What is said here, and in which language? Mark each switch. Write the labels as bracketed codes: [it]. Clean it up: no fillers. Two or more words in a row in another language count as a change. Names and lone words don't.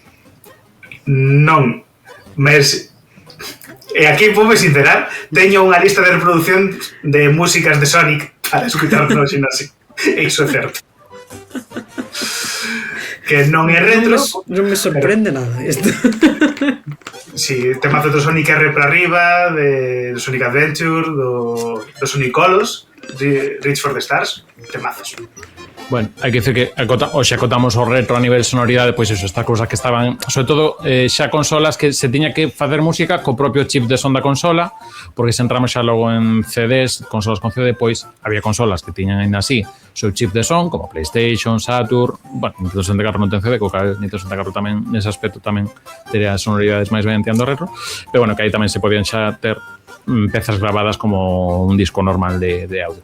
[gl] Non, mas aquí vou sincerar, teño unha lista de reproducción de músicas de Sonic para escutar no gimnasio. Iso é certo. Que non é retro. Non me sorprende nada isto. Si, temazo do Sonic R para arriba, de Sonic Adventure, do Sonic Colors, de Reach for the Stars, temazos. Bueno, hai que dicir que hoxe acotamos o retro a nivel sonoridade, pois iso, estas cousas que estaban, sobre todo, xa consolas que se tiña que facer música co propio chip de son da consola, porque se entramos xa logo en CDs, consolas con CD, pois había consolas que tiñan ainda así o seu chip de son, como PlayStation, Saturn, bueno, Nintendo 64 non ten CD, co que Nintendo 64 tamén, nese aspecto tamén tería sonoridades máis ben entiendo retro, pero bueno, que aí tamén se podían xa ter pezas grabadas como un disco normal de audio.